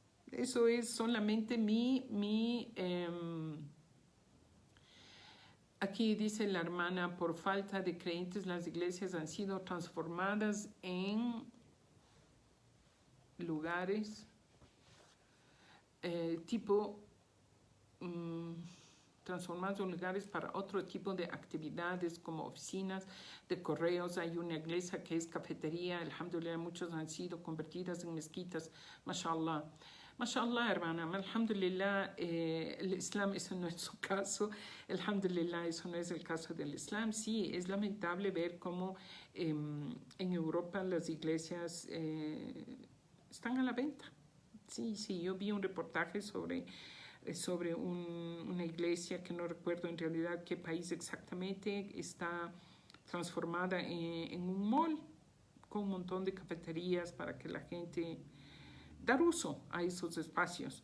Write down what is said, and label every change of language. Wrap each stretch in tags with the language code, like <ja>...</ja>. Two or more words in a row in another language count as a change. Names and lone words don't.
<es>Eso es solamente mi Aquí dice la hermana, por falta de creyentes las iglesias han sido transformadas en lugares transformados en lugares para otro tipo de actividades como oficinas de correos. Hay una iglesia que es cafetería, alhamdulillah, muchos han sido convertidas en mezquitas, mashallah. Mashallah, hermana, alhamdulillah, el Islam, eso no es su caso, alhamdulillah, eso no es el caso del Islam. Sí, es lamentable ver cómo en Europa las iglesias están a la venta. Sí, yo vi un reportaje sobre una iglesia que no recuerdo en realidad qué país exactamente, está transformada en un mall con un montón de cafeterías para que la gente dar uso a esos espacios.</es>